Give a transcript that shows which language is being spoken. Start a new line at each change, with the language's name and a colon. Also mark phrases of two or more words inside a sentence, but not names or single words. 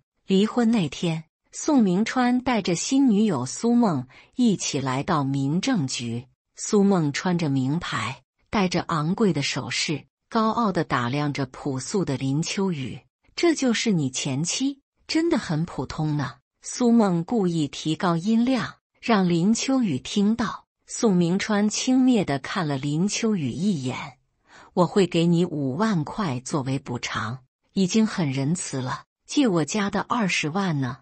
Chinese: 離婚那天，宋明川帶着新女友蘇夢一起來到民政局。蘇夢穿着名牌，戴着昂貴的首飾，高傲地打量着樸素的林秋雨。這就是你前妻？真的很普通呢。蘇夢故意提高音量，讓林秋雨聽到。宋明川輕蔑地看了林秋雨一眼。我會給你5萬塊作為補償，已經很仁慈了。借我家的20萬呢？